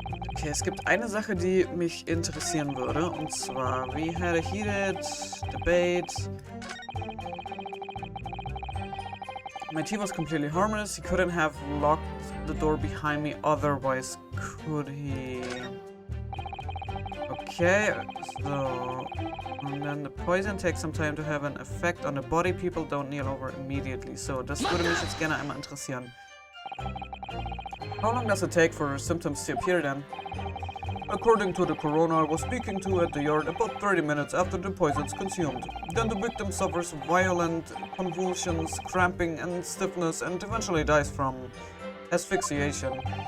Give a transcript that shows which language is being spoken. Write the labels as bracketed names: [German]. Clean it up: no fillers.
[German] Okay, es gibt eine Sache, die mich interessieren würde, und zwar, [English] we had a heated debate. My tea was completely harmless. He couldn't have locked the door behind me otherwise, could he? Okay, so... And then the poison takes some time to have an effect on the body. People don't kneel over immediately. [German] So, das würde mich jetzt gerne einmal interessieren. [English] How long does it take for symptoms to appear then? According to the coroner I was speaking to at the yard, about 30 minutes after the poison is consumed. Then the victim suffers violent convulsions, cramping and stiffness and eventually dies from asphyxiation.